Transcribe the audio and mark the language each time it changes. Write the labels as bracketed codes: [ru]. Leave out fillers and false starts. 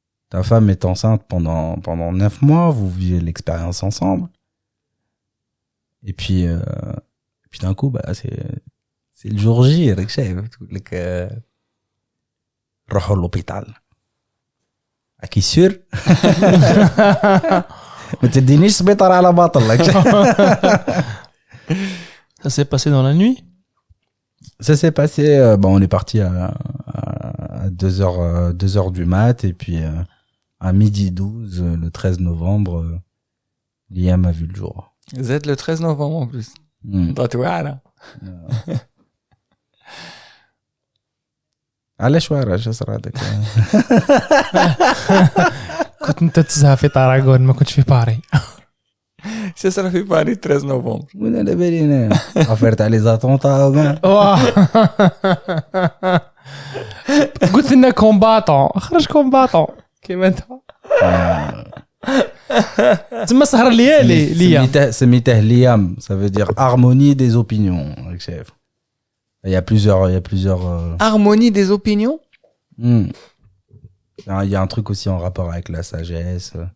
[fr] Ta femme est enceinte pendant 9 mois, vous vivez l'expérience ensemble. Et puis d'un coup, bah, c'est le jour J, [ar] راك شايف تقول لك روحوا [fr] l'hôpital. [ar] أكيد سير. ما تدينيش سبيطار على باطل لك. [fr] Ça s'est passé dans la nuit? Ça s'est passé, on est parti à 2h du mat, et puis à 12h, le 13 novembre, Liam a vu le jour. Vous êtes le 13 novembre en plus. Voilà. [ar] علاش واعر صرا هذاك كنت انت تزهق في طاراغون ما كنتش في باري. [fr] Ça sera fait Paris 13 novembre. [ar] وين على بالي انا افير تاع لي زاتونطا قلت لنا كومباتون خرج كومباتون كيما انت تما سهر الليالي ليا سميته [fr] ليام, ça veut dire harmonie des opinions, chef. Il y a plusieurs Harmonie des opinions. Il y a un truc aussi en rapport avec la sagesse.